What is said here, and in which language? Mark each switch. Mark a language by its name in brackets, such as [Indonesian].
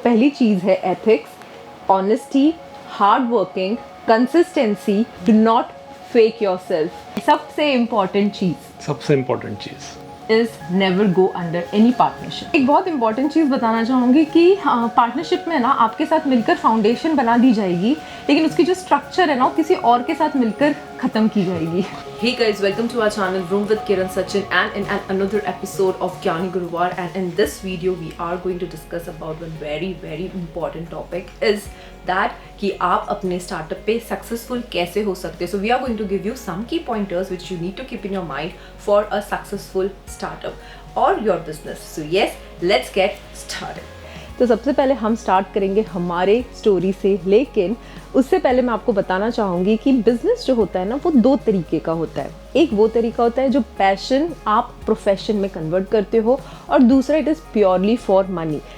[Hindi] पहली चीज़ है [English] Ethics, honesty, hard working, consistency, do not fake yourself. सबसे important चीज़ is never go under any partnership. [Hindi] एक बहुत important चीज़ बताना चाहूँगी कि पार्टनरशिप में ना आपके साथ मिलकर फाउंडेशन बना दी जाएगी, लेकिन उसकी जो स्ट्रक्चर है ना वो किसी और के साथ मिलकर ख़त्म की जाएगी। [English] Hey guys, welcome to our channel Room with Kiran Sachin and in another episode of Gyani Guruvar, and in this video we are going to discuss about one very important topic is that [Hindi] कि आप अपने startup पे successful कैसे हो सकते हैं। [English] So we are going to give you some key pointers which you need to keep in your mind for a successful startup or your business. So yes, let's get started. [Hindi] तो सबसे पहले हम start करेंगे हमारे story से, लेकिन उससे पहले मैं आपको बताना चाहूँगी कि बिज़नेस जो होता है ना वो 2 तरीके का होता है। एक वो तरीका होता है जो पैशन आप प्रोफेशन में कन्वर्ट करते हो, और दूसरा [English] It is purely for money.